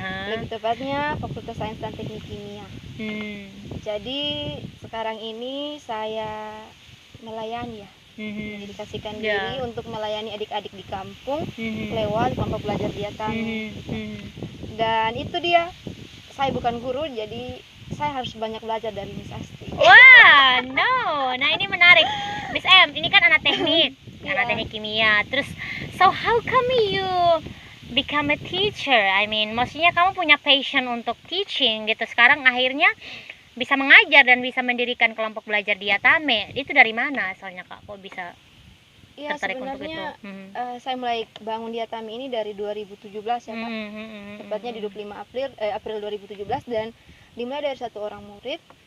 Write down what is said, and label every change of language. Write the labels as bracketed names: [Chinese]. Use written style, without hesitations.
[Indonesian] Lebih tepatnya Fakultas Sains dan Teknik Kimia. Jadi sekarang ini saya melayani ya, mendedikasikan diri untuk melayani adik-adik di kampung lewat kelompok belajar Diatame. Dan itu dia, saya bukan guru, jadi saya harus banyak belajar dari Miss Asti. Wah, nah ini menarik. Miss M, ini kan anak teknik, anak teknik kimia. [English] Terus, so how come you become a teacher? I mean, [Indonesian] maksudnya kamu punya passion untuk teaching gitu. Sekarang akhirnya bisa mengajar dan bisa mendirikan kelompok belajar Diatame. Itu dari mana asalnya Kak? Kok bisa tertarik untuk itu? Saya mulai bangun Diatame ini dari 2017 ya Kak. Tepatnya di 25 April 2017, dan dimulai dari satu orang murid.